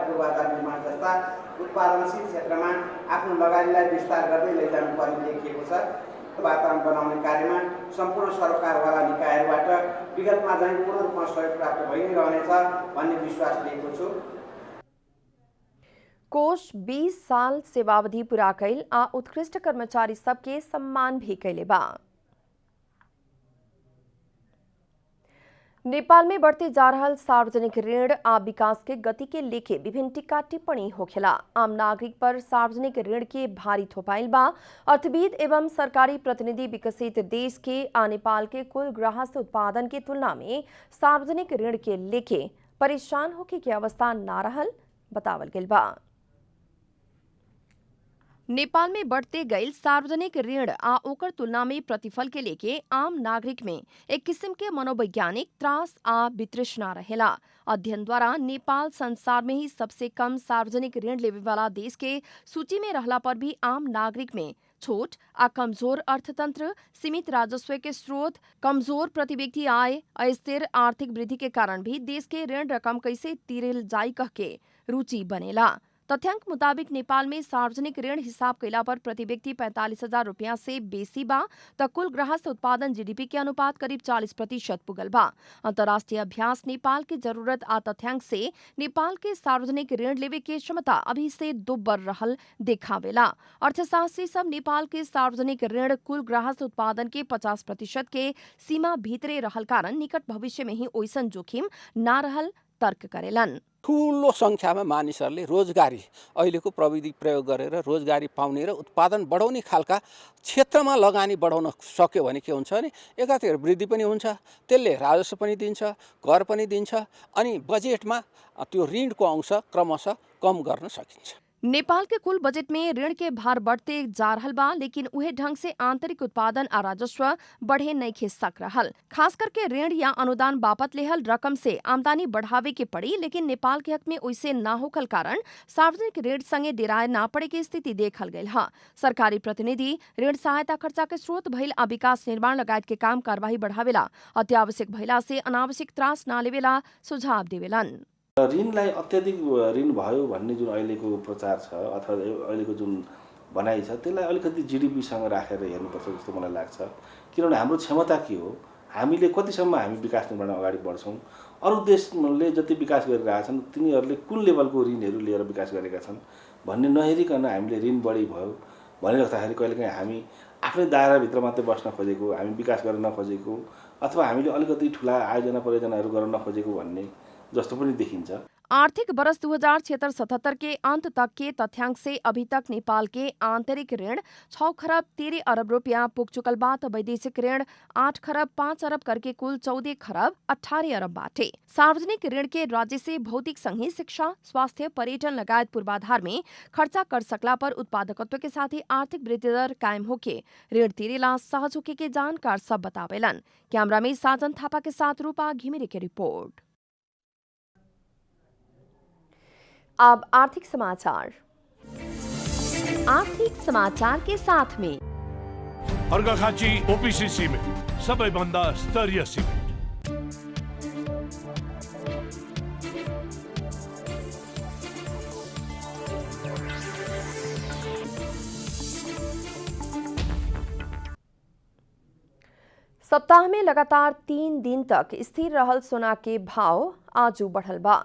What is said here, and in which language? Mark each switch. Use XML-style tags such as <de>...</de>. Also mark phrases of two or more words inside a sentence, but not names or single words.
<ne>पूर्वाधार निर्माण जस्ता उत्पादनशील क्षेत्रमा आफ्नो लगानीलाई विस्तार गर्दै लैजानुपर्ने देखिएको छ। वातावरण बनाउने कार्यमा सम्पूर्ण सरकारवाला निकायहरूबाट विगतमा चाहिँ पूर्ण रूपमा सहयोग प्राप्त भइ नै रहनेछ भन्ने विश्वास लिएको छु।</ne> <bho>कोष 20 साल सेवावधि पूरा कैल आ उत्कृष्ट कर्मचारी सबके सम्मान भी कैले बा। नेपाल में बढ़ते जा रहा सार्वजनिक ऋण आ विकास के गति के लेके विभिन्न टीका टिप्पणी होखेला। आम नागरिक पर सार्वजनिक ऋण के भारी थोपाइल बा। अर्थविद एवं सरकारी प्रतिनिधि विकसित देश के आ नेपाल के कुल गृहस्थ उत्पादन के तुलना में सार्वजनिक ऋण के लेके परेशान होके के अवस्था ना रहल बतावल गेल बा। नेपाल में बढ़ते गईल सार्वजनिक ऋण आ ओकर तुलना में प्रतिफल के लेके आम नागरिक में एक किस्म के मनोवैज्ञानिक त्रास आ वितृष्णा रहेला। अध्ययन द्वारा नेपाल संसार में ही सबसे कम सार्वजनिक ऋण लेवे वाला देश के सूची में रहला पर भी आम नागरिक में छोट आ कमजोर अर्थतंत्र, सीमित राजस्व के स्रोत, कमजोर प्रति व्यक्ति आय, अस्थिर आर्थिक वृद्धि के कारण भी देश के ऋण रकम कैसे तीरेल जाई कह के रुचि बनेला। तथ्याङ्क मुताबिक नेपाल में सार्वजनिक ऋण हिसाब कैला पर प्रति व्यक्ति 45,000 रुपया से बेसी बा त कुल गृहस्थ उत्पादन जीडीपी के अनुपात करीब 40% पुगल बा। अंतर्राष्ट्रीय अभ्यास नेपाल की जरूरत आ तथ्याङ्क से नेपाल के सार्वजनिक ऋण लेवे के क्षमता अभी से दुब्बर रहल देखावेला। अर्थशास्त्री सब नेपाल के सार्वजनिक ऋण कुल गृहस्थ उत्पादन के 50% के सीमा भीतरे रहल कारण निकट भविष्य में ही ओइसन जोखिम ना रहल तर्क करेलन।</bho> <ne>ठुलो संख्यामा मानिसहरूले रोजगारी अहिलेको प्रविधि प्रयोग गरेर रोजगारी पाउने र उत्पादन बढाउने खालका क्षेत्रमा लगानी बढाउन सक्यो भने के हुन्छ भने एकातिर वृद्धि पनि हुन्छ, त्यसले राजस्व पनि दिन्छ, कर पनि दिन्छ, अनि बजेटमा त्यो ऋणको अंश क्रमशः कम गर्न सकिन्छ।</ne> <bho>नेपाल के कुल बजट में ऋण के भार बढ़ते जा रहल बा, लेकिन उहे ढंग से आंतरिक उत्पादन आ राजस्व बढ़े नहीं खे सक रहल। खास करके ऋण या अनुदान बापत लेहल रकम से आमदनी बढ़ावे के पड़ी, लेकिन नेपाल के हक में वैसे ना होखल कारण सार्वजनिक ऋण संगे डेराए ना पड़े के स्थिति देखल गयल है। सरकारी प्रतिनिधि ऋण सहायता खर्चा के स्रोत भइल आ विकास निर्माण लगायत के काम कार्यवाही बढ़ावेला, अत्यावश्यक भइला से अनावश्यक त्रास ना लेवेला सुझाव देवेलन।</bho> <ne>ऋणलाई अत्याधिक ऋण भयो भन्ने जुन अहिलेको प्रचार छ अथवा अहिलेको जुन भनाइ छ त्यसलाई अलिकति जीडीपीसँग राखेर हेर्नुपर्छ जस्तो मलाई लाग्छ। किनभने हाम्रो क्षमता के हो, हामीले कतिसम्म हामी विकास निर्माण अगाडि बढ्छौँ, अरू देशले जति विकास गरिरहेका छन् तिनीहरूले कुन लेभलको ऋणहरू लिएर विकास गरेका छन् भन्ने नहेरिकन हामीले ऋण बढी भयो भनिराख्दाखेरि कहिलेकाहीँ हामी आफ्नै दायराभित्र मात्रै बस्न खोजेको, हामी विकास गर्न नखोजेको अथवा हामीले अलिकति ठुला आयोजना परियोजनाहरू गर्न नखोजेको भन्ने जस्तो पनि देखिन्छ।</ne> <bho>आर्थिक वर्ष 2076-77 के अंत तक के तथ्यांक से अभी तक नेपाल के आंतरिक ऋण 6 खरब 13 अरब रुपया पुग चुकल बा त वैदेशिक ऋण 8 खरब 5 अरब करके कुल 14 खरब 18 अरब बाटे। सार्वजनिक ऋण के राज्य से भौतिक संघी शिक्षा, स्वास्थ्य, पर्यटन लगायत पूर्वाधार में खर्चा कर सकला पर उत्पादकत्व के साथ ही आर्थिक वृद्धि दर कायम होके ऋण तिरेला सहज होके के जानकार सब बतावेलन। कैमरा में साजन थापा के साथ रूपा घिमिरे की रिपोर्ट। अब आर्थिक समाचार के साथ में</bho> <ne>अर्घाखाँची ओपीसी सिमेन्ट सबैभन्दा स्तरीय सिमेन्ट।</ne> <bho>सप्ताह में लगातार 3 दिन तक स्थिर रहल सोना के भाव आजू बढ़ल बा।</bho>